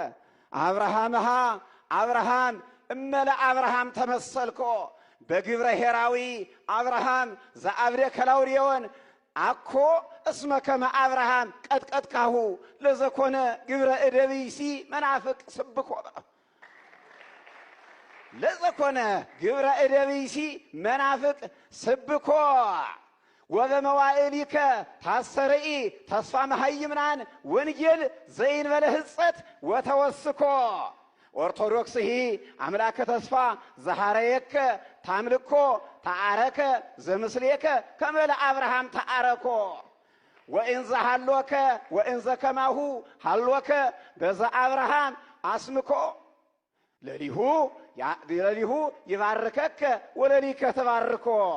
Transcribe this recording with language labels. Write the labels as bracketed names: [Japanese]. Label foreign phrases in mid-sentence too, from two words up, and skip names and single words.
[Geez] አብርሃም እመለ አብርሃም ተመሰልኮ በግብረ ሄራዊ አብርሃም ዘአብደ ከላውዴዎን አኮ እስመ ከመ አብርሃም ቀጥቀጥካሁ ለዘኮነ ግብረ እደቢሲ መናፍቅ ስብኮ ለዘኮነ ግብረ እደቢሲ መናፍቅ ስብኮ ወበመዋዕሊከ ታሰርኢ ተስፋ መሃይምናን ወንጌል ዘይንበለ ህጸት ወተወስኮ ኦርቶዶክስሂ አምላከ ተስፋ ዘሐረየከ ታምልኮ ተዓረከ ዘምስሌከ ከመለ አብርሃም ተዓረኮ ወእንዘ ሃሎከ ወእንዘ ከማሁ ሃሎከ በዘ አብርሃም አስምኮ ለሊሁ ይባርከከ ወለሊከ ተባርኮ